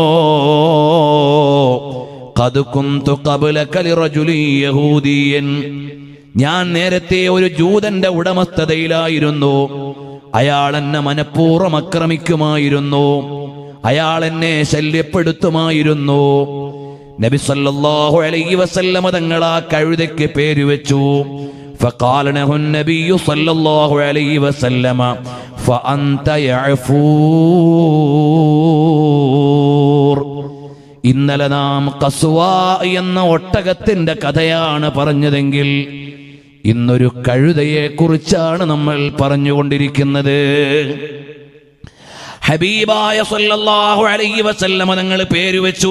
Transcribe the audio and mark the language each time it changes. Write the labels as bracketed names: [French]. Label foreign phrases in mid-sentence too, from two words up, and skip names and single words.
[Arabic] قد كنت قبلك لرجل يهوديا, [Malayalam] ഞാൻ നേരത്തെ ഒരു ജൂതന്റെ ഉടമസ്ഥതയിലായിരുന്നു. അയാൾ എന്നെ മനഃപൂർവ്വം ആക്രമിക്കുമായിരുന്നു, അയാൾ എന്നെ ശല്യപ്പെടുത്തുമായിരുന്നു. നബി [Arabic] صلى الله عليه وسلم [Malayalam] തങ്ങൾ ആ കഴുതയ്ക്ക് പേര് വെച്ചു. [Arabic] فقال له النبي صلى الله عليه وسلم فأنت يعفور. [Malayalam] ഇന്നലെ നാം ഖസ്വ എന്ന ഒട്ടകത്തിന്റെ കഥയാണ് പറഞ്ഞതെങ്കിൽ ഇന്നൊരു കഴുതയെ കുറിച്ചാണ് നമ്മൾ പറഞ്ഞുകൊണ്ടിരിക്കുന്നത്. ഹബീബായ [Arabic] صلى الله عليه وسلم [Malayalam] തങ്ങൾ പേര് വെച്ചു.